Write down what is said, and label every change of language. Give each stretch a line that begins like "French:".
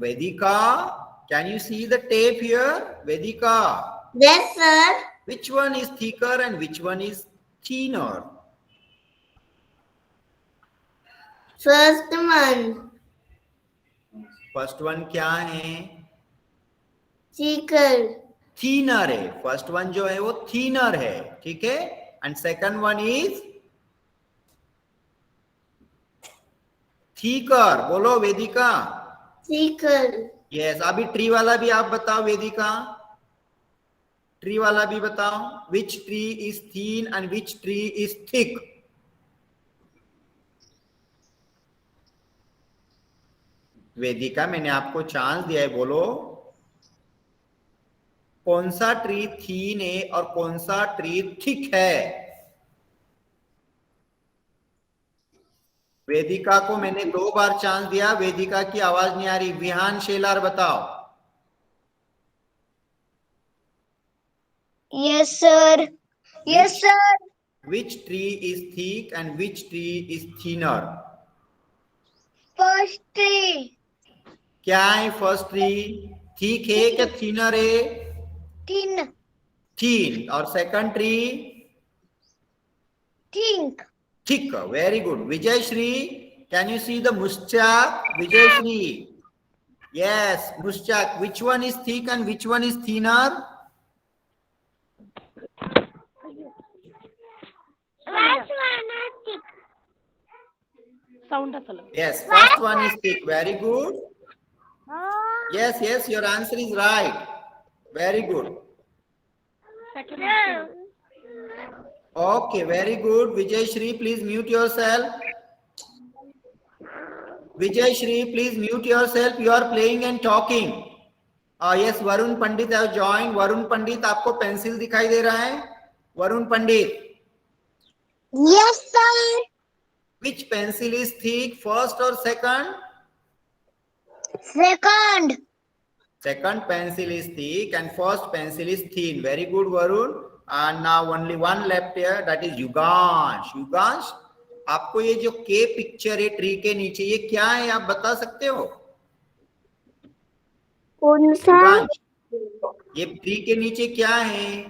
English: Vedika, can you see the tape here? Vedika. Yes, sir. Which one is thicker and which one is thinner? First one. First one
Hindi: क्या है?
English: Thicker. Thinner
Hindi: है.
English: First one
Hindi: जो है वो thinner है. ठीक है?
English: And second one is thicker.
Hindi: बोलो वेदिका.
English: Thicker. Yes.
Hindi: अभी tree वाला भी आप बताओ वेदिका. Tree वाला भी बताओ.
English: Which tree is thin and which tree is thick?
Hindi: वेदिका, मैंने आपको चांस दिया है, बोलो कौन सा ट्री थीन है और कौन सा ट्री थिक है? वेदिका को मैंने 2 बार चांस दिया. वेदिका की आवाज नहीं आ रही. विहान शेलार बताओ.
English: Yes, sir. Yes, sir. Which tree is thick and which tree is thinner? First tree.
Hindi: क्या है
English: First tree?
Hindi: थिक है क्या थिनर है?
English: Thin.
Hindi: थीन. और second tree?
English: Think. Thick. Very good. Vijay Shri, can you see the मुश्चाक? Vijay Shri. Yes, मुश्चाक. Which one is thick and which one is thinner? First one is thick. Sound asala. Yes, first one is thick. Very good. Yes, yes, your answer is right. Very good. Second one. Okay, very good. Vijay Shri, please mute yourself. Vijay Shri, please mute yourself. You are playing and talking. Yes, Varun Pandit have joined.
Hindi: Varun Pandit, आपको pencil दिखाई दे रहा है? Varun Pandit.
English: Yes, sir. Which pencil is thick, first or second? Second. Second pencil is thick and first pencil is thin. Very good, Varun. And now only one left here, that is Yugansh.
Hindi: Yugansh, आपको ये जो के picture है tree के नीचे, ये क्या है आप बता सकते हो? कौन सा? युगांश, ये ट्री के नीचे क्या है?